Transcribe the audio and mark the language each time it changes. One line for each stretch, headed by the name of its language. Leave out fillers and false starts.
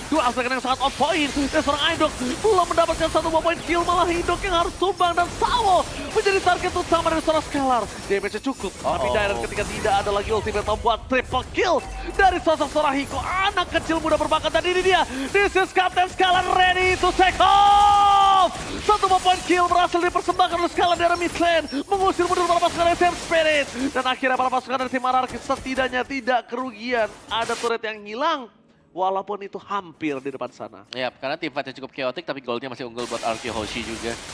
Indonesian: Dua aspek yang sangat on point. Dan seorang Idok belum mendapatkan satu point kill, malah Idok yang harus tumbang. Dan Sawo menjadi target utama dari seorang Scalar. Damage-nya cukup, tapi Dairon ketika tidak ada lagi ultimate membuat triple kill dari sosok seorang Hiko. Anak kecil muda berbakat, dan ini dia.
English: This is Captain Scalar ready to take off.
Indonesian: Satu point kill berhasil dipersembahkan oleh Scalar dari mid lane, mengusir mundur para pasukan dari Team Spirit. Dan akhirnya para pasukan dari tim RRQ setidaknya tidak kerugian. Ada turret yang hilang, walaupun itu hampir di depan sana. Ya, karena tim fight-nya cukup chaotic tapi goldnya masih unggul buat RRQ Hoshi juga.